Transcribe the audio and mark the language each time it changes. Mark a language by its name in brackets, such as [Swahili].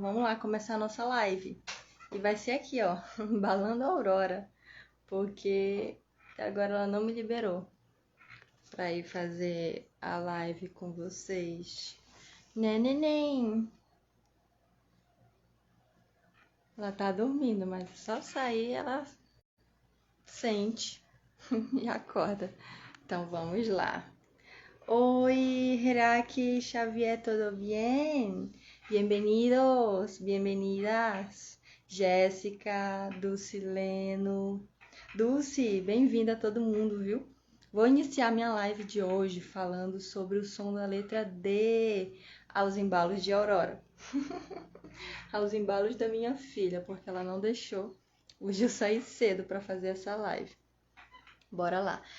[Portuguese] Vamos lá começar a nossa live. E vai ser aqui, ó, balando a Aurora, porque agora ela não me liberou para ir fazer a live com vocês. Né, neném? Ela tá dormindo, mas só sair ela sente e acorda. Então vamos lá. Oi, [Spanish] Heraki Xavier, ¿todo bien? Bienvenidos, bienvenidas. [Portuguese] Jéssica, Dulcileno. Dulce, bem-vinda a todo mundo, viu? Vou iniciar minha live de hoje falando sobre o som da letra D aos embalos de Aurora. Aos embalos da minha filha, porque ela não deixou hoje eu sair cedo para fazer essa live. Bora lá.